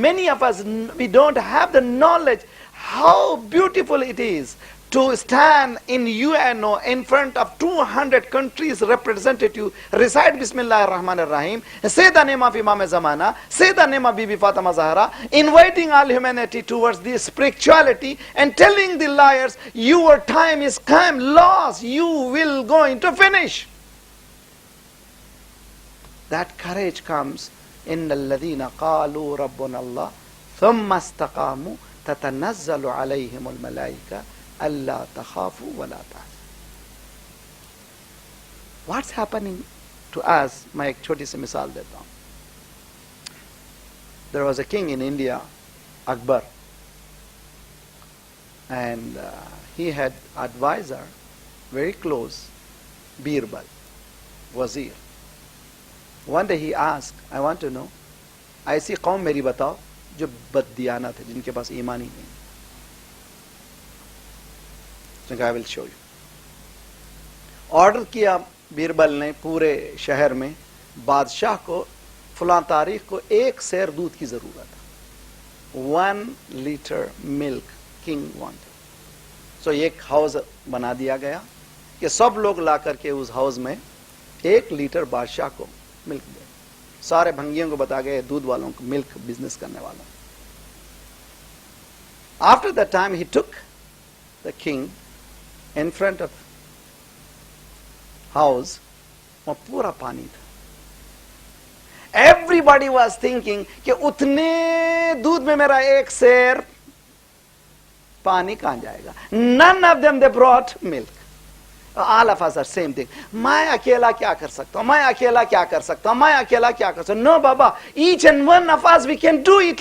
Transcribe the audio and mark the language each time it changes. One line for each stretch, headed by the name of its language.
English: Many of us, we don't have the knowledge how beautiful it is to stand in UNO in front of 200 countries representative, recite Bismillah ar-Rahman ar-Rahim, say the name of Imam Zamana, say the name of Bibi Fatima Zahra, inviting all humanity towards this spirituality and telling the liars, your time is come, lost, you will going to finish. That courage comes
Arabic: إن الذين قالوا ربنا الله ثم استقاموا تتنزل عليهم الملائكة ألا تخافوا ولا تحزنوا.
English: What's happening to us?
Hindi: मैं एक छोटी सी मिसाल देता हूँ.
English: There was a king in India, Akbar, and he had advisor, very close, Birbal, wazir. One day he asked, I want to know,
Hindi: ऐसी कौम मेरी बताओ जो बददियानत है, जिनके पास ईमान ही नहीं.
English: So I will show you.
Hindi: Order किया बीरबल ने पूरे शहर में, बादशाह को फलां तारीख को 1 सेर दूध की जरूरत है.
English: 1 liter milk king wanted.
Hindi: So एक हाउस बना दिया गया कि सब लोग ला करके उस हाउस में 1 लीटर बादशाह को मिल्क दे. सारे भंगियों को बता गए, दूध वालों को, मिल्क बिजनेस करने वालों.
English: After that time he took the king in front of house,
Hindi: वहाँ पूरा पानी था.
English: Everybody was thinking
Hindi: कि उतने दूध में मेरा 1 सेर पानी कहाँ जाएगा.
English: None of them they brought milk. All of us are same thing.
Hindi: मैं अकेला क्या कर सकता हूँ, मैं अकेला क्या कर सकता हूँ, मैं अकेला क्या कर सकता हूँ.
English: No baba, each and one of us we can do it.